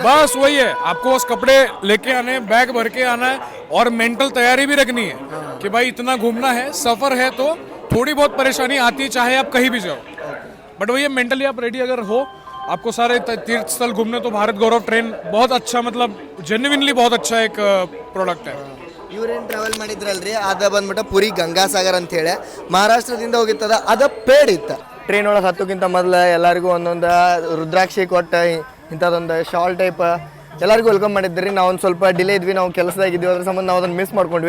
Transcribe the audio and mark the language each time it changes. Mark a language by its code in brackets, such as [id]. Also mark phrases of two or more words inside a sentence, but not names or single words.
[hi] बस वही है, आपको बस कपड़े लेके आने, बैग भर के आना है और मेंटल तैयारी भी रखनी है कि भाई इतना घूमना है, सफ़र है तो थोड़ी बहुत परेशानी आती है चाहे आप कहीं भी जाओ, बट वही है मेंटली आप रेडी अगर हो, आपको सारे तीर्थ स्थल घूमने, तो भारत गौरव ट्रेन बहुत अच्छा, मतलब जेन्युइनली बहुत अच्छा एक प्रोडक्ट है. [kn] ಇವ್ರೇನು ಟ್ರಾವೆಲ್ ಮಾಡಿದ್ರಲ್ರಿ, ಅದ ಬಂದ್ಬಿಟ್ಟು ಪುರಿ ಗಂಗಾಸಾಗರ್ ಅಂತೇಳಿ ಮಹಾರಾಷ್ಟ್ರದಿಂದ ಹೋಗಿತ್ತದ, ಅದ ಪೇಡ್ ಇತ್ತು. ಟ್ರೈನ್ ಒಳಗೆ ಹತ್ತೋಕ್ಕಿಂತ ಮೊದಲು ಎಲ್ಲರಿಗೂ ಒಂದೊಂದು ರುದ್ರಾಕ್ಷಿ ಕೊಟ್ಟು ಇಂಥದ್ದೊಂದು [en] shawl type [kn] ಎಲ್ಲರಿಗೂ ವೆಲ್ಕಮ್ ಮಾಡಿದ್ರಿ. ನಾವು ಒಂದು ಸ್ವಲ್ಪ ಡಿಲೇ ಇದ್ವಿ, ನಾವು ಕೆಲಸದಾಗಿದ್ವಿ, ಅದ್ರ ಸಂಬಂಧ ನಾವು ಅದನ್ನು ಮಿಸ್ ಮಾಡ್ಕೊಂಡ್ವಿ.